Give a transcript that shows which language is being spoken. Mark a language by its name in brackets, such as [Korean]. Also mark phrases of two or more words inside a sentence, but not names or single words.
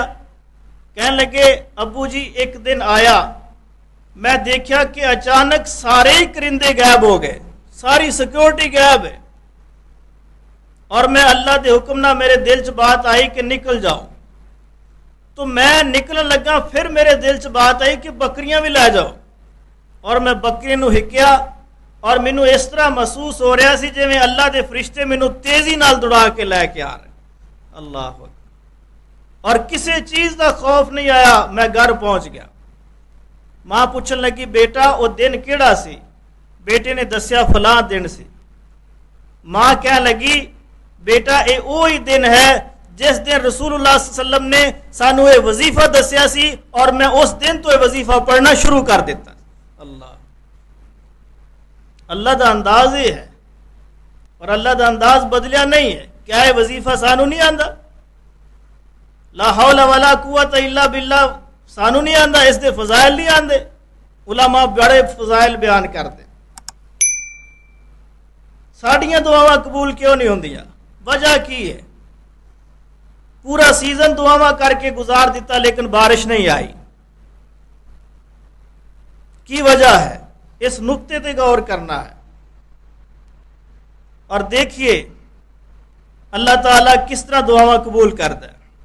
[Urdu] کہنے لگے ابو جی ایک دن آیا، میں دیکھا کہ اچانک سارے ہی کرندے غائب ہو گئے، ساری سیکیورٹی غائب ہے، [Punjabi] اور میں اللہ دے حکم نہ میرے دل چ بات آئی کہ نکل جاؤ، تو میں نکلن لگا، پھر میرے دل چ بات آئی کہ بکریاں بھی لے جاؤ، اور میں بکری نو ہکیا، اور مینوں اس طرح محسوس ہو رہا سی جویں اللہ دے فرشتے مینوں تیزی نال دوڑا کے لے کے آ رہے۔ [Arabic] اللہ اکبر۔ [Punjabi] اور کسی چیز دا خوف نہیں آیا، میں گھر پہنچ گیا۔ ماں پوچھن لگی بیٹا وہ دن کیڑا سی؟ بیٹے نے دسیا فلاں دن سی۔ ماں کہنے لگی بیٹا اے وہی دن ہے جس دن رسول اللہ [Arabic] صلی اللہ علیہ وسلم [Punjabi] نے سانو یہ وظیفہ دسیا سی، اور میں اس دن تو یہ وظیفہ پڑھنا شروع کر دیتا۔ اللہ دا انداز یہ ہے، اور اللہ دا انداز بدلیا نہیں ہے۔ کیا یہ وظیفہ سانو نہیں آندا؟ [Arabic] لا حول ولا قوت الا باللہ [Punjabi] سانو نہیں آندا، اس دے فضائل نہیں آندے؟ [Urdu] علماء بڑے فضائل بیان کرتے۔ [Punjabi] ساڈیاں دعاواں قبول کیوں نہیں ہوندیاں؟ وجہ کی ہے؟ پورا سیزن دعاواں کر کے گزار دیتا [Urdu] لیکن بارش نہیں آئی، [Punjabi] کی وجہ ہے؟ [Urdu] اس نقطے تے غور کرنا ہے، اور دیکھیے اللہ تعالیٰ کس طرح دعاواں قبول کرتا ہے۔